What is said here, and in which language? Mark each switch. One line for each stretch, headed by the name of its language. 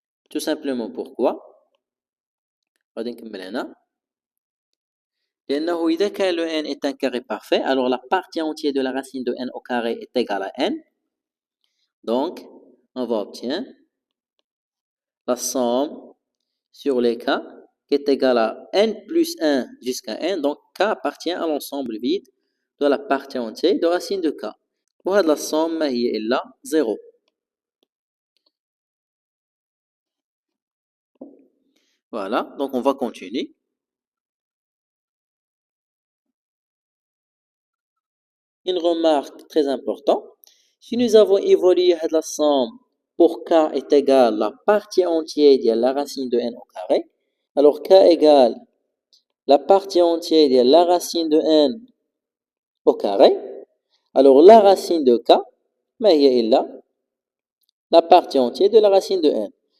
French: Tout simplement pourquoi غادي نكمل هنا لأنه إذا كان le n est un carré parfait, alors la partie entière de la racine de n au carré est égale à n. Donc, on va obtenir la somme sur les k qui est égale à n plus 1 jusqu'à n. Donc, k appartient à l'ensemble vide de la partie entière de racine de k.
Arabic: وهذه la somme ما هي إلا 0.
French: Voilà, donc on va continuer. Une remarque très importante, si nous avons évolué la somme pour k est égal à la partie entière de la racine de n au carré, alors k égale la partie entière de la racine de n au carré, alors la racine de k, ما هي إلا la partie entière de la racine de n.